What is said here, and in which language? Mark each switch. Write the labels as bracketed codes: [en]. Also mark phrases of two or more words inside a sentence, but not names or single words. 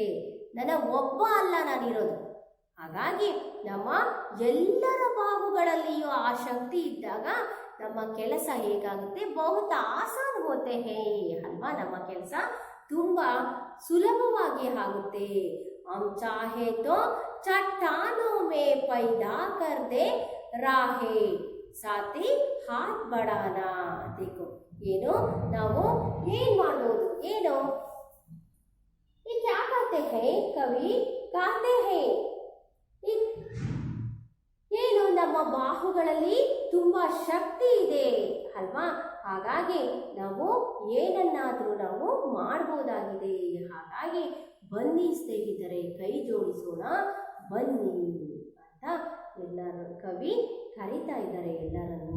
[kn] ನನ್ನ ಒಬ್ಬ ಅಲ್ಲ ನಾನಿರೋದು, ಹಾಗಾಗಿ ನಮ್ಮ ಎಲ್ಲರ ಬಾಹುಗಳಲ್ಲಿಯೂ ಆ ಶಕ್ತಿ ಇದ್ದಾಗ ನಮ್ಮ ಕೆಲಸ ಹೇಗಾಗುತ್ತೆ, [hi] बहुत आसान होते है [kn] ಅಲ್ವಾ, ನಮ್ಮ ಕೆಲಸ ತುಂಬಾ ಸುಲಭವಾಗಿ ಆಗುತ್ತೆ. [hi] हम चाहे तो चट्टानों में पैदा कर दे राहें साथी हाथ बढ़ाना. [kn] ದೇಖೋ ಏನು ನಾವು ಏನ್ ಮಾಡ್ಬೋದು, ಏನು [hi] ये क्या कहते हैं कवि, कहते हैं [kn] ಏನು ನಮ್ಮ ಬಾಹುಗಳಲ್ಲಿ ತುಂಬಾ ಶಕ್ತಿ ಇದೆ ಅಲ್ವಾ, ಹಾಗಾಗಿ ನಾವು ಏನನ್ನಾದ್ರೂ ನಾವು ಮಾಡಬಹುದಾಗಿದೆ. ಹಾಗಾಗಿ ಬನ್ನಿ ಸ್ನೇಹಿತರೆ, ಕೈ ಜೋಡಿಸೋಣ ಬನ್ನಿ ಅಂತ ಎಲ್ಲರೂ ಕವಿ ಕರೀತಾ ಇದ್ದಾರೆ ಎಲ್ಲರನ್ನು.